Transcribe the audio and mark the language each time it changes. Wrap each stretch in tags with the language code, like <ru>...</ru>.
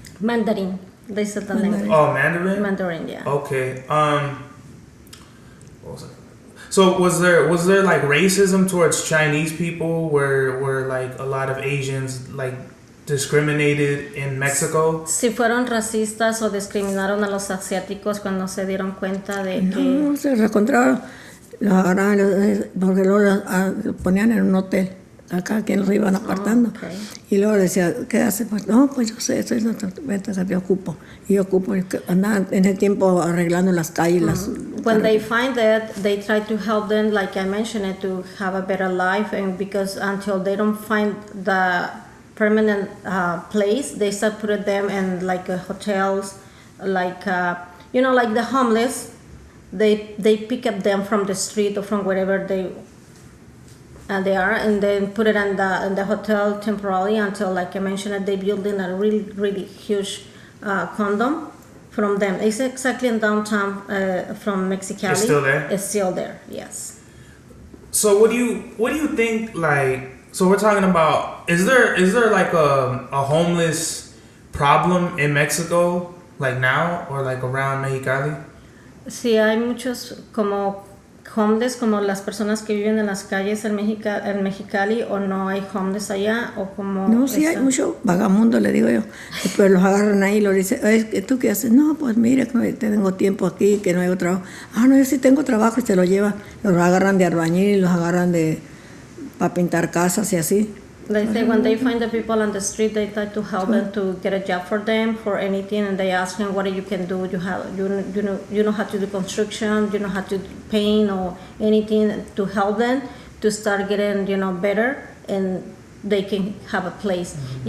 <en>Mandarin. They said the language. Oh, Mandarin? Mandarin, yeah. Okay. What was it? So was there like racism towards Chinese people where like a lot of Asians like discriminated in Mexico?</en> <es>Si fueron racistas o discriminaron a los asiáticos cuando se dieron cuenta de que no se encontraron, los agarraron porque luego los ponían en un hotel. Acá que los iban apartando. Okay. Y luego decía, ¿qué hace? Pues no, pues yo sé, estoy yo ocupo. Y yo ocupo, andaban en el tiempo arreglando las calles.</es> <en>When they find that, they try to help them, like I mentioned, to have a better life. And because until they don't find the permanent place, they start putting them in like hotels, like, like the homeless. They pick up them from the street or from wherever they are, and then put it in the hotel temporarily until, like I mentioned, they build in a really, really huge condom from them. It's exactly in downtown from Mexicali. It's still there? It's still there, yes. So what do you think, like, So we're talking about, is there like a homeless problem in Mexico, like now, or like around Mexicali?</en> <es>Sí, hay muchos como homeless, como las personas que viven en las calles en Mexicali, o no hay homeless allá, o como... No, sí hay mucho vagamundo, le digo yo, pero los agarran ahí y los dicen, ¿tú qué haces? No, pues mira, que tengo tiempo aquí, que no hay trabajo. Ah, no, yo sí tengo trabajo, y se lo llevan. Los agarran de albañil, los agarran para pintar casas y así.</es> <en>They say when they find the people on the street, they try to help them to get a job for them, for anything, and they ask them what you can do. You know how to do construction, you know how to paint or anything to help them to start getting better, and they can have a place. Mm-hmm.</en>